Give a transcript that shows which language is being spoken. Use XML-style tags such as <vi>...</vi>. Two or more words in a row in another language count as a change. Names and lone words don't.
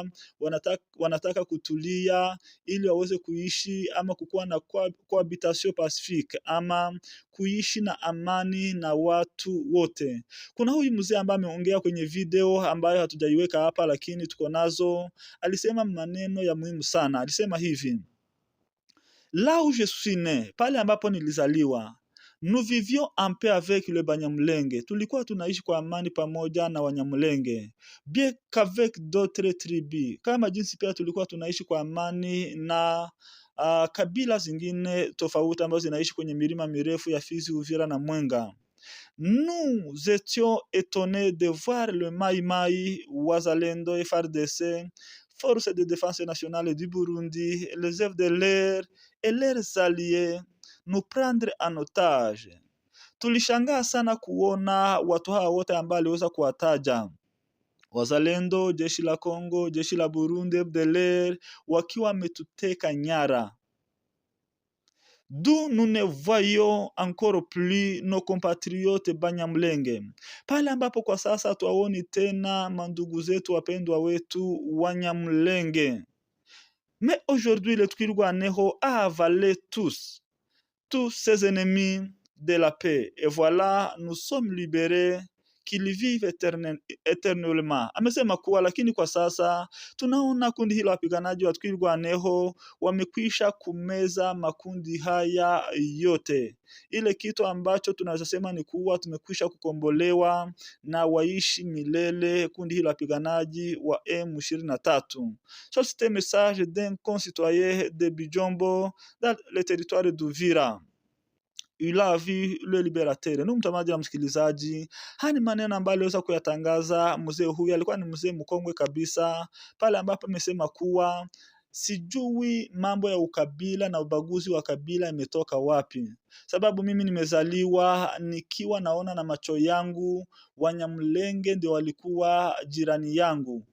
<sw>Wanataka kutulia ili waweze kuishi ama kukuwa na</sw> <fr>cohabitation pacifique</fr> <sw>ama kuishi na amani na watu wote. Kuna huyu mzee ambaye ameongea kwenye video ambayo hatujaiweka hapa lakini tuko nazo. Alisema maneno ya muhimu sana. Alisema hivi:</sw> <fr>là où je suis né,</fr> <sw>pale ambapo nilizaliwa,</sw> <fr>nous vivions en paix avec le Banyamulenge.</fr> <sw>Tulikuwa tunaishi kwa amani pamoja na Wanyamulenge.</sw> <fr>Bien qu'avec d'autres tribus,</fr> <sw>kama jinsi pia tulikuwa tunaishi kwa amani na kabila zingine tofauti ambazo zinaishi kwenye milima mirefu ya Fizi, Uvira na Mwenga.</sw> <fr>Nous étions étonnés de voir le Mai Mai, Wazalendo, FARDC, Force de défense nationale du Burundi, les FDLR et leurs alliés nous prendre en otage.</fr> <sw>Tulishangaa sana kuona watu hawa wote ambao waliweza kuwataja, Wazalendo, jeshi la Kongo, jeshi la Burundi, FDLR, wakiwa wametuteka nyara.</sw> <fr>D'où nous ne voyons encore plus nos compatriotes Banyamulenge.</fr> <sw>Pale ambapo kwa sasa tuwaoni tena mandugu zetu wapendwa wetu Wanyamulenge.</sw> <fr>Mais aujourd'hui le Twirwaneho a avalé tous ses ennemis de la paix. Et voilà, nous sommes libérés, qu'ils vivent éternellement.</fr> <sw>Amesema kuwa lakini kwa sasa tunaona kundi hilo wapiganaji wa Twirwaneho wamekwisha kumeza makundi haya yote. Ile kitu ambacho tunaweza sema ni kuwa tumekwisha kukombolewa na waishi milele kundi hilo wapiganaji wa M23.</sw> <fr>So c'est un message d'un concitoyen de Bijombo dans le territoire d'Uvira. Il a vu le liberateur.</fr> <sw>Ndugu mtazamaji na msikilizaji, haya ni maneno ambayo aliweza kuyatangaza mzee huyu. Alikuwa ni mzee mkongwe kabisa, pale ambapo amesema kuwa sijui mambo ya ukabila na ubaguzi wa kabila imetoka wapi, sababu mimi nimezaliwa nikiwa naona na macho yangu Wanyamulenge ndio walikuwa jirani yangu.</sw>